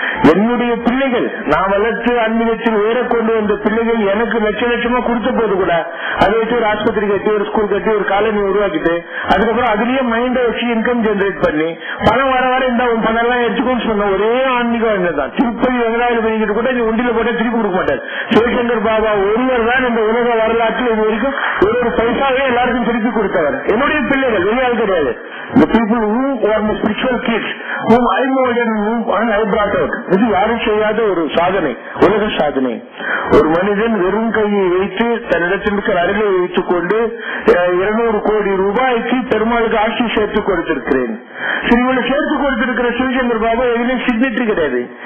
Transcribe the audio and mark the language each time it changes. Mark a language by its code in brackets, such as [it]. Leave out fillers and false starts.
[ta] என்னுடைய பிள்ளைகள் நான் வளர்த்து ஆன்மீகத்தில் உயர கொண்டு வந்த பிள்ளைகள் எனக்கு லட்ச லட்சமா கொடுத்த போது கூட அதை வச்சு ஒரு ஆஸ்பத்திரி கட்டி ஒரு ஸ்கூல் கட்டி ஒரு காலனி உருவாக்கிட்டு அதுக்கப்புறம் அதுலயே மைண்டை வச்சு இன்கம் ஜெனரேட் பண்ணி பணம் வர வர இந்த பணம் எல்லாம் எடுத்துக்கோன்னு சொன்ன ஒரே ஆன்மீகம் என்னதான். திருப்பதி வெங்கடாஜலபதி கூட நீ உண்டியில போட்டா திருப்பி கொடுக்க மாட்டார். சிவசங்கர் பாபா ஒருவர் தான் இந்த உலக வரலாற்றில் இது வரைக்கும் ஒரு பைசாவே எல்லாருக்கும் திருப்பி கொடுத்தவர். என்னுடைய பிள்ளைகள் வெளியால் கிடையாது. [en] The people who are my spiritual kids, whom I molded and whom I brought out. [ta] இது யாரும் செய்யாத ஒரு சாதனை, உலக சாதனை. ஒரு மனிதன் வெறும் கையை வைத்து தன்னிடத்திற்கு அருகே வைத்துக் கொண்டு 200 கோடி ரூபாய்க்கு பெருமாளுக்கு ஆட்சி சேர்த்து கொடுத்திருக்கிறேன். இவங்களை சேர்த்து கொடுத்திருக்கிற சிவசங்கர் பாபா எதுலையும் சிக்னேட்டரி கிடையாது.